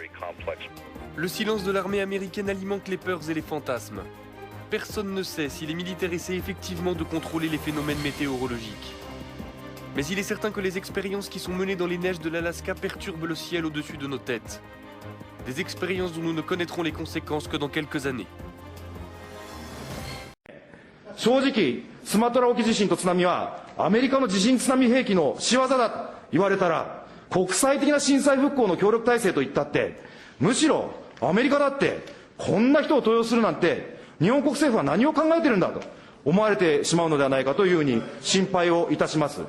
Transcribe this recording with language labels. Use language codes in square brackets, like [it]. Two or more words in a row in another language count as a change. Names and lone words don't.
[fr] Le silence de l'armée américaine alimente les peurs et les fantasmes. Personne ne sait si les militaires essaient effectivement de contrôler les phénomènes météorologiques. Mais il est certain que les expériences qui sont menées dans les neiges de l'Alaska perturbent le ciel au-dessus de nos têtes. Des expériences dont nous ne connaîtrons les conséquences que dans quelques années. [ja] 正直、スマトラ沖地震と津波はアメリカの地震津波兵器の仕業だと言われたら、国際的な震災復興の協力体制といったって、むしろアメリカだってこんな人を登用するなんて日本国政府は何を考えているんだと思われてしまうのではないかというふうに心配をいたします。